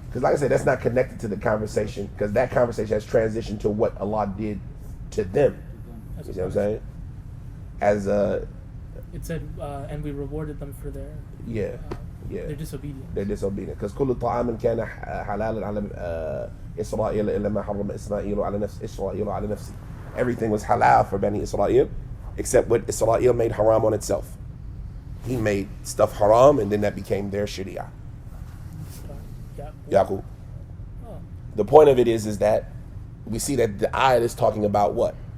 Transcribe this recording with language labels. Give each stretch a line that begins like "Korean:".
English: Because like I said, that's not connected to the conversation, because that conversation has transitioned to what Allah did to them. You see what I'm saying? As It said, and we rewarded them for their their disobedience. They're disobedient.
Arabic: Because كل طعام كان حلالا على إسرائيل إلا ما حرم إسرائيل على نفس إسرائيل على نفسه.
English: Everything was halal for Bani Israel, except what Israel made haram on itself. He made stuff haram, and then that became their sharia. Yeah. Yaqub. Oh. The point of it is that we see that the ayat is talking about what?